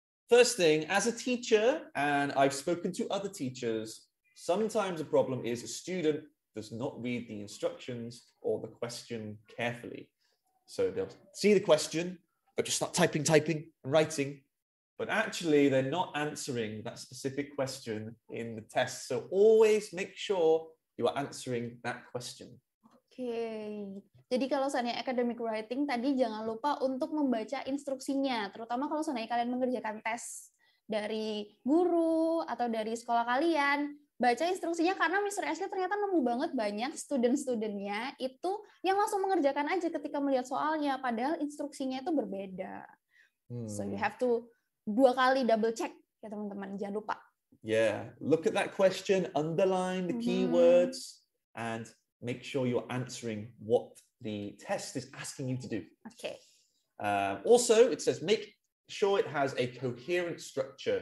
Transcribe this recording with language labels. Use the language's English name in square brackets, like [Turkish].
[English] First thing, as a teacher, and I've spoken to other teachers, sometimes the problem is a student does not read the instructions or the question carefully. So they'll see the question, but just start typing and writing. But actually, they're not answering that specific question in the test. So always make sure you are answering that question. [Indonesian] Oke. Jadi kalau seandainya academic writing tadi jangan lupa untuk membaca instruksinya, terutama kalau seandainya kalian mengerjakan tes dari guru atau dari sekolah kalian, baca instruksinya karena Mr. Ashley ternyata nemu banget banyak student-studentnya itu yang langsung mengerjakan aja ketika melihat soalnya, padahal instruksinya itu berbeda. [English] So you have to [Indonesian] 2 kali double check ya teman-teman, jangan lupa. [English] Yeah, look at that question, underline the keywords, and make sure you're answering what the test is asking you to do. Okay. Also, it says make sure it has a coherent structure.